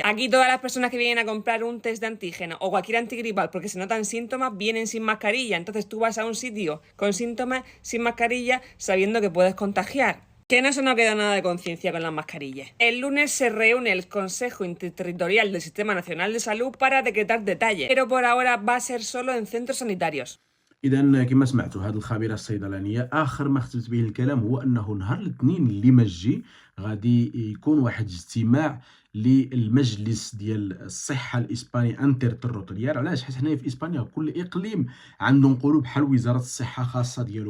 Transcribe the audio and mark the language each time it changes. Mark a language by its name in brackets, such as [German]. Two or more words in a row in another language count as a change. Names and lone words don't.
[Spanish] Aquí todas las personas que vienen a comprar un test de antígeno o cualquier antigripal porque se notan síntomas vienen sin mascarilla. Entonces tú vas a un sitio con síntomas sin mascarilla sabiendo que puedes contagiar. Que no se nos queda nada de conciencia con las mascarillas. El lunes se reúne el Consejo Interterritorial del Sistema Nacional de Salud para decretar detalles, pero por ahora va a ser solo en centros sanitarios. [Arabic] اذا كما سمعتوا هذه الخبيره الصيدلانيه اخر ما ختمت به الكلام هو انه نهار الاثنين اللي مجي غادي يكون واحد اجتماع للمجلس ديال الصحه الاسباني انتر تيريتوريال. علاش؟ حيت حنايا في اسبانيا كل اقليم عنده نقولوا بحال وزاره الصحه خاصه ديالو.